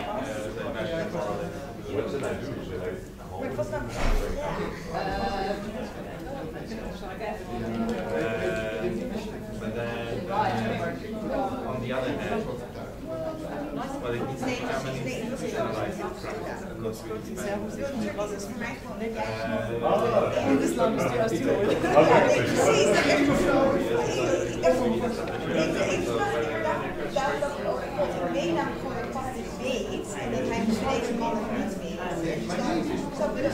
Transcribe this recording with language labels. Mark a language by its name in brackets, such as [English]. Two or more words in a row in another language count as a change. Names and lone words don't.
[English] What should I do? Should I call it? But then, on the other hand, well, it needs to be Germany, and not really [German] Das Land ist erst die [Dutch] en dat hij dus deze mannen niet weet. Zo dus.